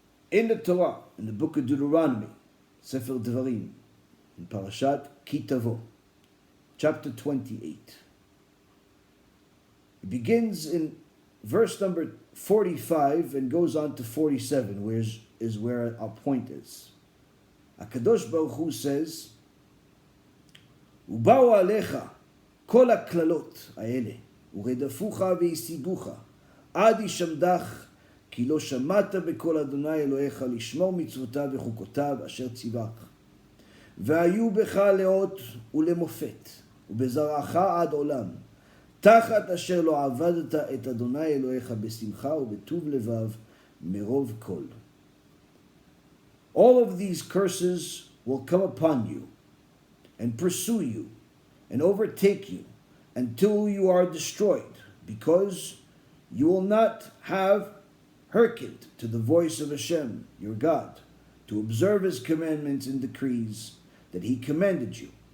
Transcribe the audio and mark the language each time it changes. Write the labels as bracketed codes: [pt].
[en] In the Torah, in the book of Deuteronomy, Sefer Devarim, in Parashat Ki Tavo, chapter 28, it begins in verse number 45 and goes on to 47, where our point is. [he] HaKadosh Baruch Hu says, ובאו עליך כל הקללות האלה, ורדפוך והשיגוך, עד ישמדך, כי לא שמעת בקול אדוני אלוהיך לשמור מצוותיו וחוקותיו אשר ציווך. והיו בך לאות ולמופת, ובזרעך עד עולם, תחת אשר לא עבדת את אדוני אלוהיך בשמחה ובטוב לבב מרוב כל. [en] All of these curses will come upon you and pursue you and overtake you until you are destroyed, because you will not have hearkened to the voice of Hashem, your God, to observe His commandments and decrees that He commanded you.